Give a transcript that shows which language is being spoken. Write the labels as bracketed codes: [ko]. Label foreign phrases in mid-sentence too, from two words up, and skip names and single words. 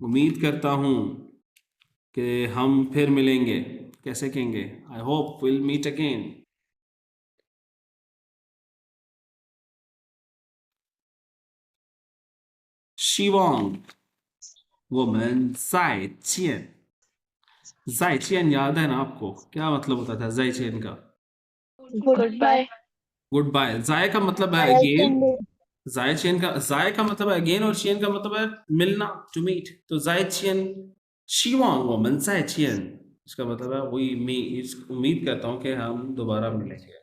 [hi] उम्मीद करता हूँ कि हम फिर मिलेंगे, कैसे कहेंगे? [en] I hope will meet again. [zh] 希望 我们 再见. 再见 [hi] याद है ना आपको? क्या मतलब होता था [zh] 再见 [hi] का? [en] goodbye good bye. [hi] जाय का मतलब है अगेन, [zh] 再见 [hi] का, जाय का मतलब है अगेन, और चेन का मतलब है मिलना, [en] to meet. [zh] तो 再见 希望 我们再见, [hi] इसका मतलब है वही उम्मीद करता हूँ कि हम दोबारा मिलेंगे।